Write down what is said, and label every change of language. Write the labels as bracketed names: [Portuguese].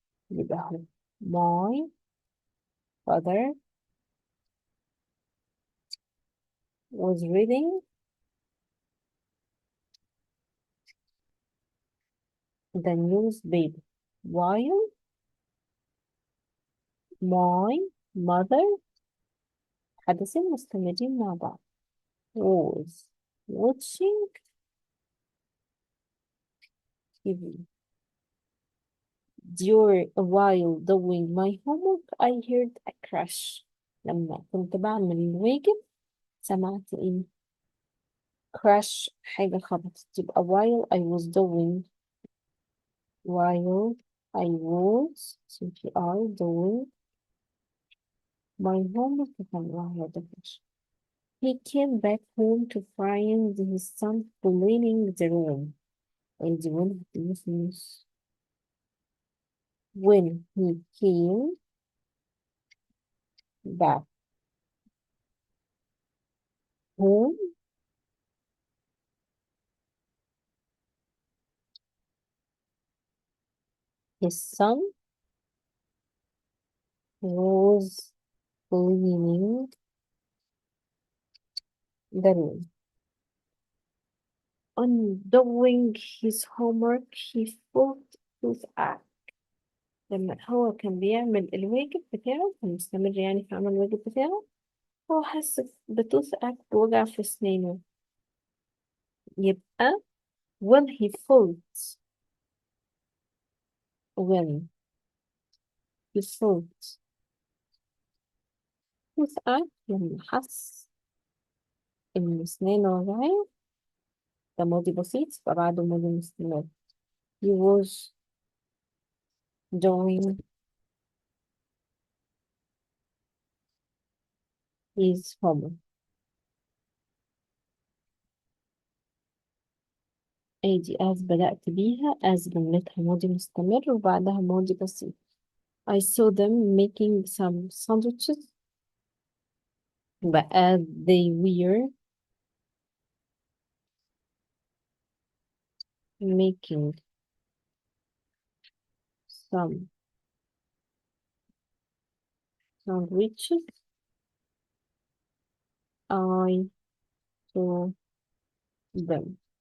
[Arabic] يبقى هو [English] my father was reading the newspaper while my mother [Arabic] حدثين مستمرين مع بعض [English] was watching TV. During while doing my homework I heard a crash. [Arabic] لما كنت بعمل الواجب سمعت ايه؟ crash، حاجة خبطت. يبقى [English] while I was doing while I was CPR doing my homework [Arabic] كان وراها ده [English] crash. He came back home to find his son cleaning the room. And when he finished, when he came back home, his son was cleaning the room. On doing his homework, he felt toothache. [Arabic] لما هو كان بيعمل الواجب بتاعه، كان مستمر يعني في عمل الواجب بتاعه، هو حس بتوث بوجع في أسنانه. يبقى [English] when he felt when he felt toothache [Arabic] لما حس إن أسنانه وجعاه، ده ماضي بسيط فبعده ماضي مستمر. [English] he was doing his homework. [Arabic] ادي as بدأت بيها as جملتها ماضي مستمر وبعدها ماضي بسيط. [English] I saw them making some sandwiches but as they were making some sandwiches I saw them.